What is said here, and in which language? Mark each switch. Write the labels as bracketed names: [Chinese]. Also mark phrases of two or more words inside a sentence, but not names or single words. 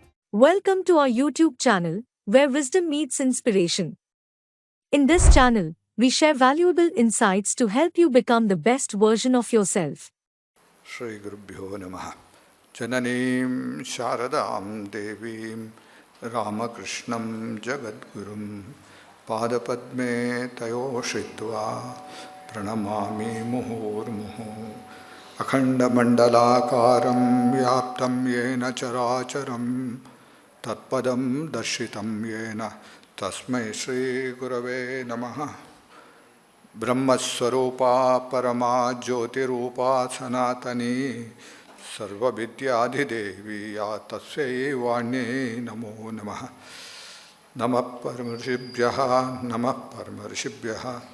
[English] Welcome to our YouTube channel, where wisdom meets inspiration. In this channel, we share valuable insights to help you become the best version of yourself. [Sanskrit] ಶ್ರೀ ಗುರುಭ್ಯೋ ನಮಃ. ಜನನೀಂ ಶಾರದಾಂ ದೇವೀಂ ರಾಮಕೃಷ್ಣಂ ಜಗದ್ಗುರುಂ ಪಾದಪದ್ಮೇ ತಯೋಶ್ರಿತ್ವಾ ಪ್ರಣಮಾಮಿ ಮುಹುರ್ಮುಹು. ಅಖಂಡಮಂಡಲಾಕಾರಂ ವ್ಯಾಪ್ತಂ ಯೇನ ಚರಾಚರಂ ತತ್ಪದಂ ದರ್ಶಿತಂ ಯೇನ ತಸ್ಮೈ ಶ್ರೀ ಗುರವೇ ನಮಃ. ಬ್ರಹ್ಮಸ್ವರೂಪಾ ಪರಮಾ ಜ್ಯೋತಿರೂಪಾ ಸನಾತನೀ ಸರ್ವವಿದ್ಯಾಧಿದೇವಿ ಯಾ ತಸ್ಯೈ ವಾಣ್ಯೈ ನಮೋ ನಮಃ. ನಮಃ ಪರಮಋಷಿಭ್ಯಃ ನಮಃ ಪರಮಋಷಿಭ್ಯಃ.